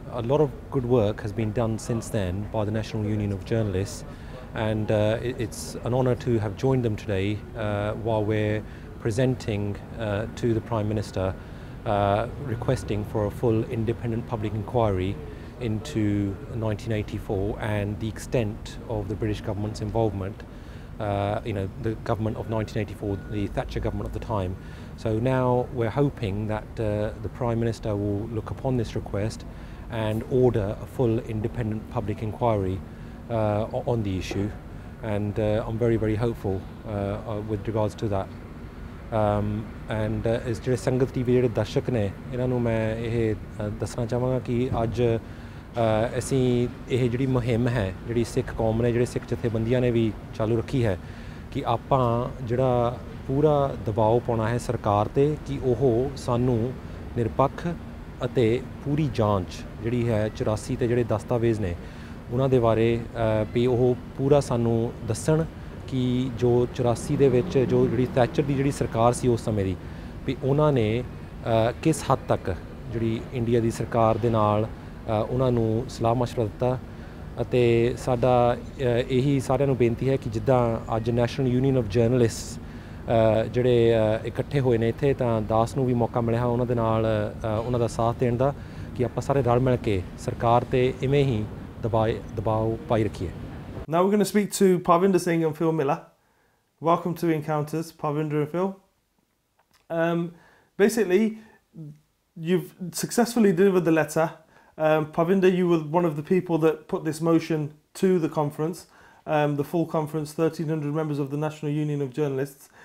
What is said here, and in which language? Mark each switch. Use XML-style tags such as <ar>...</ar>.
<en>A lot of good work has been done since then by the National Union of Journalists, and it's an honour to have joined them today while we're presenting to the Prime Minister requesting for a full independent public inquiry into 1984 and the extent of the British government's involvement, the government of 1984, the Thatcher government of the time. So now we're hoping that the Prime Minister will look upon this request and order a full independent public inquiry on the issue, and I'm very, very hopeful with regards to that.</en> <pa>And ਇਸ ਜਿਹੜੇ ਸੰਗਤ TV ਜਿਹੜੇ ਦਰਸ਼ਕ ਨੇ ਇਹਨਾਂ ਨੂੰ ਮੈਂ ਇਹ ਦੱਸਣਾ ਚਾਹਾਂਗਾ ਕਿ ਅੱਜ ਅਸੀਂ ਇਹ ਜਿਹੜੀ ਮੁਹਿੰਮ ਹੈ ਜਿਹੜੀ ਸਿੱਖ ਕੌਮ ਨੇ ਜਿਹੜੇ ਸਿੱਖ ਜਥੇਬੰਦੀਆਂ ਨੇ ਵੀ ਚਾਲੂ ਰੱਖੀ ਹੈ ਕਿ ਆਪਾਂ ਜਿਹੜਾ ਪੂਰਾ ਦਬਾਅ ਪਾਉਣਾ ਹੈ ਸਰਕਾਰ ਤੇ ਕਿ ਉਹ ਸਾਨੂੰ ਨਿਰਪੱਖ ਅਤੇ ਪੂਰੀ ਜਾਂਚ ਜਿਹੜੀ ਹੈ 84 ਤੇ ਜਿਹੜੇ ਦਸਤਾਵੇਜ਼ ਨੇ ਉਹਨਾਂ ਦੇ ਬਾਰੇ ਵੀ ਉਹ ਪੂਰਾ ਸਾਨੂੰ ਦੱਸਣ ਕਿ ਜੋ 84 ਦੇ ਵਿੱਚ ਜੋ ਜਿਹੜੀ ਥੈਚਰ ਦੀ ਜਿਹੜੀ ਸਰਕਾਰ ਸੀ ਉਸ ਸਮੇਂ ਦੀ ਵੀ ਉਹਨਾਂ ਨੇ ਕਿਸ ਹੱਦ ਤੱਕ ਜਿਹੜੀ ਇੰਡੀਆ ਦੀ ਸਰਕਾਰ ਦੇ ਨਾਲ ਉਹਨਾਂ ਨੂੰ ਸਲਾਹ ਮਸ਼ਵਰਾ ਦਿੱਤਾ ਅਤੇ ਸਾਡਾ ਇਹੀ ਸਾਰਿਆਂ ਨੂੰ ਬੇਨਤੀ ਹੈ ਕਿ ਜਿੱਦਾਂ ਅੱਜ ਨੈਸ਼ਨਲ ਯੂਨੀਅਨ ਆਫ ਜਰਨਲਿਸਟ ਜਿਹੜੇ ਇਕੱਠੇ ਹੋਏ ਨੇ ਇੱਥੇ ਤਾਂ ਦਾਸ ਨੂੰ ਵੀ ਮੌਕਾ ਮਿਲਿਆ ਉਹਨਾਂ ਦੇ ਨਾਲ ਉਹਨਾਂ ਦਾ ਸਾਥ ਦੇਣ ਦਾ ਕਿ ਆਪਾਂ ਸਾਰੇ ਰਲ ਮਿਲ ਕੇ ਸਰਕਾਰ ਤੇ ਇਵੇਂ ਹੀ ਦਬਾਅ ਪਾਈ ਰੱਖੀਏ।</pa> <en>Now we're going to speak to Parvinder Singh and Phil Miller. Welcome to Encounters, Parvinder and Phil. Basically, you've successfully delivered the letter. Parvinder, you were one of the people that put this motion to the conference, the full conference, 1,300 members of the National Union of Journalists.</en>